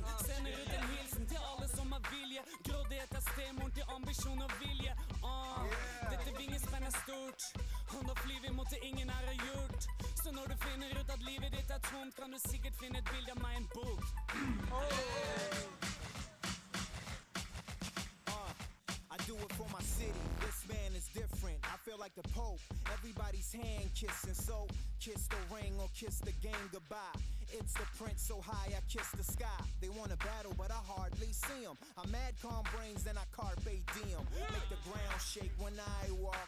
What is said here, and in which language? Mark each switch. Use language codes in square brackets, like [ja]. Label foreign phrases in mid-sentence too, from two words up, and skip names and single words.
[no] Sender ut en hilsen til alle som har vilje. Grådighet er stemoren til ambisjon og vilje. Dette vingespenn er stort, og nå flyr vi mot det ingen her har gjort. Så når du finner ut at livet ditt er tomt, kan du sikkert finne et bilde av meg i en bok. [en] I do it for my city, this man is different. I feel like the Pope, everybody's hand kissing. So kiss the ring or kiss the game goodbye. It's the prince so high I kiss the sky. They wanna battle but I hardly see them. I'm mad calm brains and I [la] carpe diem. [en] Make the ground shake when I walk.